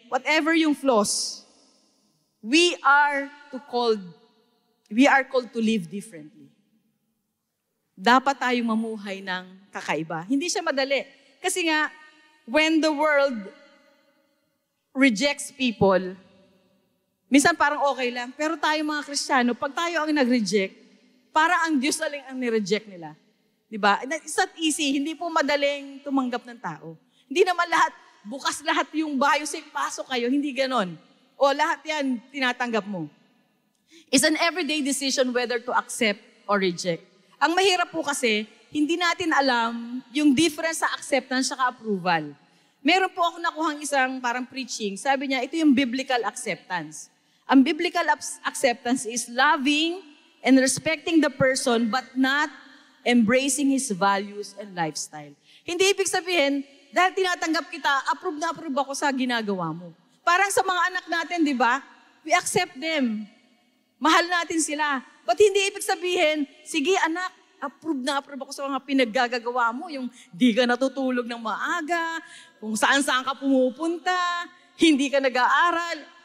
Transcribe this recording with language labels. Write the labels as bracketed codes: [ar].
[en] Whatever yung flaws, we are called to live differently. [tl] Dapat tayong mamuhay ng kakaiba. Hindi siya madali. Kasi nga, [en] when the world rejects people, [tl] minsan parang okay lang. Pero tayo mga Kristiyano, pag tayo ang nag-reject, para ang Diyos aling ang nireject nila. Diba? [en] It's not easy. [tl] Hindi po madaling tumanggap ng tao. Hindi naman lahat, bukas lahat yung bayo, say, pasok kayo. Hindi ganon. O lahat yan, tinatanggap mo. [en] It's an everyday decision whether to accept or reject. [tl] Ang mahirap po kasi, hindi natin alam yung difference sa acceptance at approval. Meron po ako nakuhang isang parang preaching. Sabi niya, ito yung biblical acceptance. [en] Ang biblical acceptance is loving and respecting the person but not embracing his values and lifestyle. [tl] Hindi ibig sabihin, dahil tinatanggap kita, approve na approve ako sa ginagawa mo. Parang sa mga anak natin, di ba? [en] We accept them. [tl] Mahal natin sila. But hindi ibig sabihin, sige anak, approve na approve ako sa mga pinaggagawa mo, yung di ka natutulog ng maaga, kung saan-saan ka pumupunta, hindi ka nag-aaral.